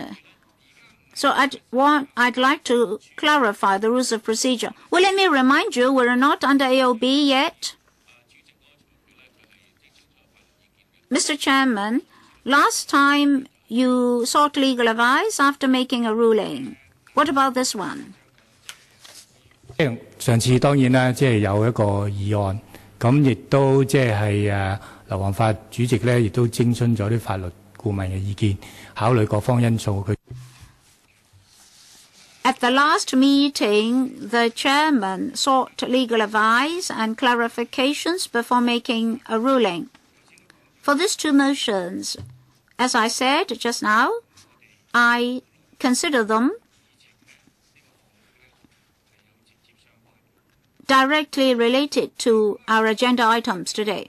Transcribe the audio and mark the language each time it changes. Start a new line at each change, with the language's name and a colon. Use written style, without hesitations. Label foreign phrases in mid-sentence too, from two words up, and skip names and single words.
English: So I'd like to clarify the rules of procedure. Well, let me remind you, we're not under AOB yet. Mr. Chairman, last time you sought legal advice after making a ruling. What about this one?
Cantonese: 上次當然啦，即係有一個議案，咁亦都即係劉皇發主席咧，亦都徵詢咗啲法律顧問嘅意見，考慮各方因素。
English: At the last meeting, the chairman sought legal advice and clarifications before making a ruling. For these two motions, as I said just now, I consider them directly related to our agenda items today.